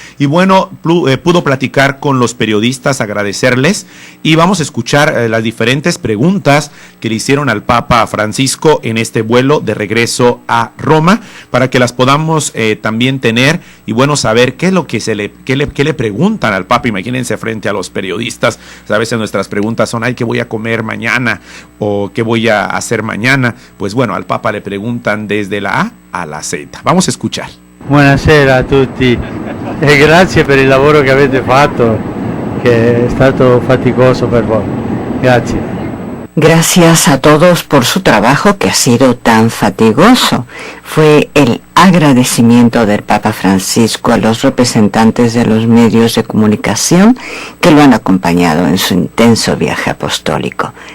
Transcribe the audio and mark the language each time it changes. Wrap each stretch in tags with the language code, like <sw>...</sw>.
<es>y bueno, pudo platicar con los periodistas, agradecerles, y vamos a escuchar las diferentes preguntas que le hicieron al Papa Francisco en este vuelo de regreso a Roma, para que las podamos también tener, y bueno, saber qué es lo que qué le preguntan al Papa. Imagínense frente a los periodistas, a veces nuestras preguntas son, ¿qué voy a comer mañana? O ¿qué voy a hacer mañana? Pues bueno, al Papa le preguntan desde la A a la Z. Vamos a escuchar.</es> <it>Buonasera a tutti e grazie per il lavoro che avete fatto, che è stato faticoso per voi. Grazie.</it> <es>Gracias a todos por su trabajo que ha sido tan fatigoso. Fue el agradecimiento del Papa Francisco a los representantes de los medios de comunicación que lo han acompañado en su intenso viaje apostólico.</es>